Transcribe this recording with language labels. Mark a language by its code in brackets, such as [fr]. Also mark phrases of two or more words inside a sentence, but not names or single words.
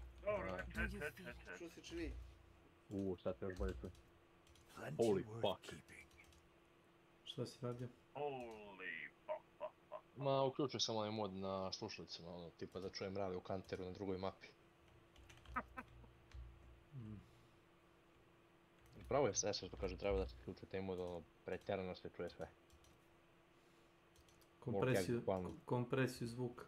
[bs] Što se čini? Šta te još bolje čuje? [en] Holy fuck. [bs] Šta si radio? [en] Holy fuck. [bs] Ma, uključio sam onaj mod na slušalicama, ono, tipa da čujem mrave u kanteru na drugoj mapi. Pravo je sve što kaže, treba da se uključuje taj mod, ono, pretjerano se čuje sve. Kompresiju zvuka.